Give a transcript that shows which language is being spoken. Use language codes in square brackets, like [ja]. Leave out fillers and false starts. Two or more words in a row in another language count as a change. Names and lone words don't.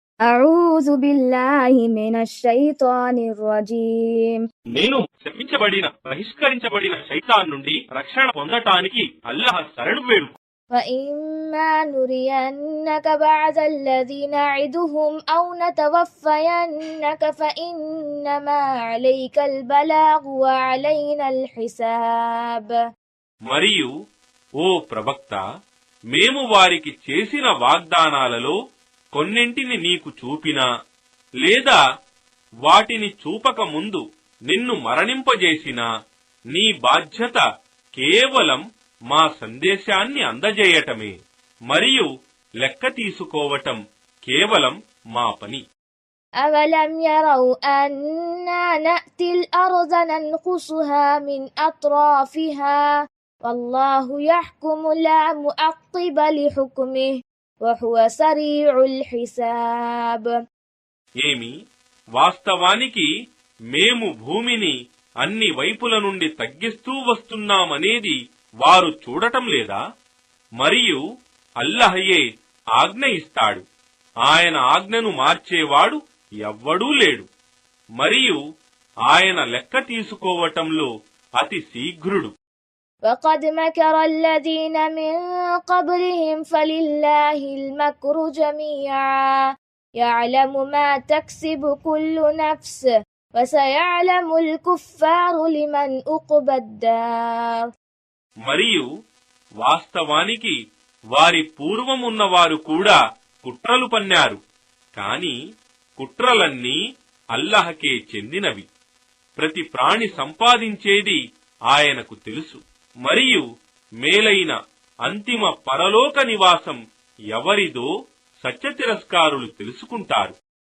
[ar] أعوذ بالله من الشيطان الرجيم. [te] నేను శపించబడిన బహిష్కరించబడిన శైతాన్ నుండి రక్షణ పొందటానికి అల్లాహ్ శరణు వేడు. [ar] فإما نرينك بعض الذي نعدهم أو نتوفينك فإنما عليك البلاغ وعلينا الحساب. [te] మరియు ఓ ప్రవక్త, మేము వారికి చేసిన వాగ్దానాలలో కొన్నింటిని నీకు చూపినా లేదా వాటిని చూపక ముందు నిన్ను మరణింపజేసినా నీ బాధ్యత కేవలం మా సందేశాన్ని అందజేయటమే, మరియు లెక్క తీసుకోవటం కేవలం మా పని. [ar] أَوَلَمْ يَرَوْا أَنَّا نَأْتِي الْأَرْضَ نَنْقُصُهَا مِنْ أَطْرَافِهَا وَاللَّهُ يَحْكُمُ لَا مُعَقِّبَ لِحُكْمِهِ وَهُوَ سَرِيعُ الْحِسَابِ. [te] ఏమి, వాస్తవానికి మేము భూమిని అన్ని వైపుల నుండి తగ్గిస్తూ వస్తున్నామనేది వారు చూడటం లేదా? మరియు అల్లహయే ఆజ్ఞ ఇస్తాడు, ఆయన ఆజ్ఞను మార్చేవాడు ఎవ్వడూ లేడు, మరియు ఆయన లెక్క తీసుకోవటంలో అతి శీఘ్రుడు. [ar] وَقَدْ مَكَرَ الَّذِينَ مِنْ قَبْلِهِمْ فَلِلَّهِ الْمَكْرُ جَمِيعًا يَعْلَمُ مَا تَكْسِبُ كُلُّ نَفْسٍ وَسَيَعْلَمُ الْكُفَّارُ لِمَنْ عُقْبَى الدَّارِ. [te] మరియు వాస్తవానికి వారి పూర్వమున్నవారు కూడా కుట్రలు పన్నారు, కాని కుట్రలన్నీ అల్లహకే చెందినవి. ప్రతి ప్రాణి సంపాదించేది ఆయనకు తెలుసు, మరియు మేలైన అంతిమ పరలోక నివాసం ఎవరిదో సత్యతిరస్కారులు తెలుసుకుంటారు.